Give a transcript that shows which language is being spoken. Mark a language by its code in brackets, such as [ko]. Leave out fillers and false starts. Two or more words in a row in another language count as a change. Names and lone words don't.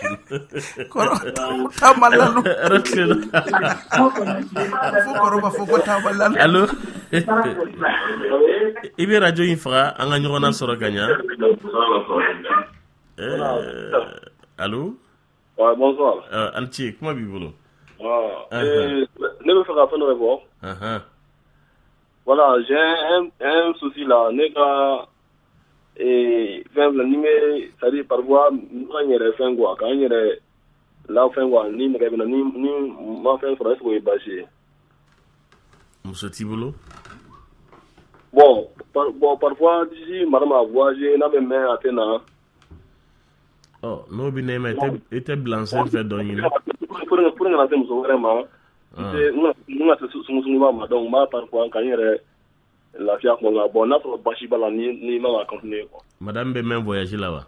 [bm] kɔrɔ tamalalo fo kɔrɔ b'a fɔ ko tamalalo allo i bɛ radio in faga an ka ɲɔgɔn na sɔrɔ ka ɲa allo [fr] bonsoir [bm] an ci kuma b'i bolo ne bɛ fɛ ka fɛn dɔ de fɔ [fr] voilà j'ai un souci là [bm] ne ka fɛn filɛ ni bɛ [fr] c'est à dire parfois [bm] n ka n yɛrɛ fɛn quoi k'an yɛrɛ la fɛn quoi ni nɛgɛ bɛ na ni ma fɛn sɔrɔ [fr] est-ce que [bm] o ye baasi ye muso t'i bolo [fr] bon parfois si madame a voyagé [bm] n'a bɛ mɛn a tɛ na n'o bɛ ne ma i tɛ bila sen fɛ dɔ ɲini pour kana se muso wɛrɛ ma n ka se sungusunguba ma donc n b'a parfois ka n yɛrɛ lafiya kuma la bon n'a sɔrɔ basi b'a la ni ma ka [fr] continuer quoi [bm] madame bɛ mɛn voyage la wa